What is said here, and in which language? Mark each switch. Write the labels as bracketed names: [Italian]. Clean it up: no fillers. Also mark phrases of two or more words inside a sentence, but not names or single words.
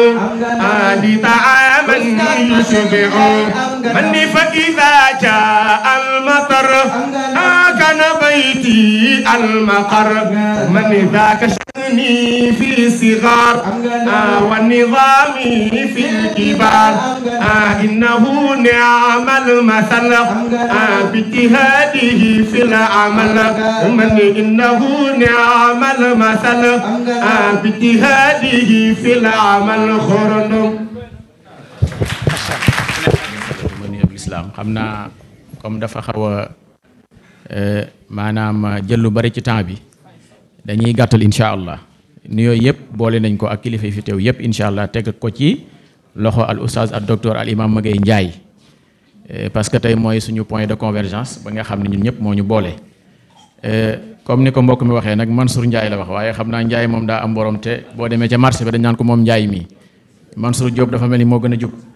[Arabic] لطعاما يشبع مني فإذا جاء المطر كان بيتي المقر من ذاك شأني في الصغار والنظام في الكبار إنه نعم المثل باجتهاده في العمل من إنه نعم المثل باجتهاده في العمل خرنم islam [Wolof] xam naa comme dafa xaw a maanaam jël lu bari ci temps bi dañuy gàttal [Arabic] إن شاء الله [Wolof] nuyoo yëpp boole nañ ko ak kilifa yi fi teew yëpp [Arabic] إن شاء الله [Wolof] teg ko ci loxo al oustaz ak docteur al imam Maguette Ndiaye [French] parce que [Wolof] tey mooy suñu [French] point de convergence [Wolof] ba nga xam ne ñun ñëpp moo ñu boole comme ni ko mbokk mi waxee nag Mansour Ndiaye la wax waaye xam naa Ndiaye moom daa am borom te boo demee ca marché ba dañ naan ko moom Ndiaye mii Mansour Diop dafa mel ni moo gën a jub